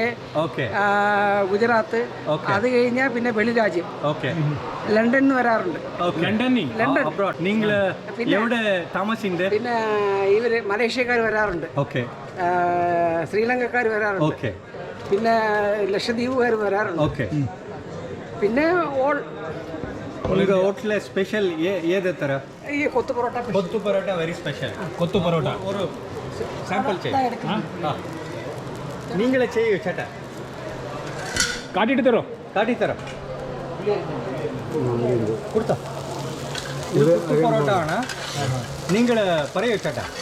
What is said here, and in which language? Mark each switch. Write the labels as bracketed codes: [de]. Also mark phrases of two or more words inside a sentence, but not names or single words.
[ml] ഗുജറാത്ത്, അത് കഴിഞ്ഞാൽ പിന്നെ വെളിരാജ്യം. ഓക്കെ. ലണ്ടനിൽ വരാറുണ്ട്. ലണ്ടൻ. നിങ്ങൾ എവിടെ താമസിക്കുന്നത്? പിന്നെ ഇവര് മലേഷ്യക്കാർ വരാറുണ്ട്. ഓക്കെ. ശ്രീലങ്കക്കാർ വരാറുണ്ട്. ഓക്കെ. പിന്നെ ലക്ഷദ്വീപുകാർ വരാറുണ്ട്. ഓക്കെ. പിന്നെ ഹോട്ടലെ സ്പെഷ്യൽ ഏതേ തര? ഈ കൊത്തു പൊറോട്ട. കൊത്തു പൊറോട്ട [en] very special. [ml] കൊത്തു പൊറോട്ട ഒരു സാമ്പിൾ ചെയ്യും. നിങ്ങളെ ചെയ്യൂ ചേട്ടാ. കാട്ടിട്ട് തരോ? കാട്ടിത്തരാം. കൊടുത്തോ. ഇത് കൊത്തു പൊറോട്ട ആണ്. നിങ്ങൾ പറയൂ ചേട്ടാ.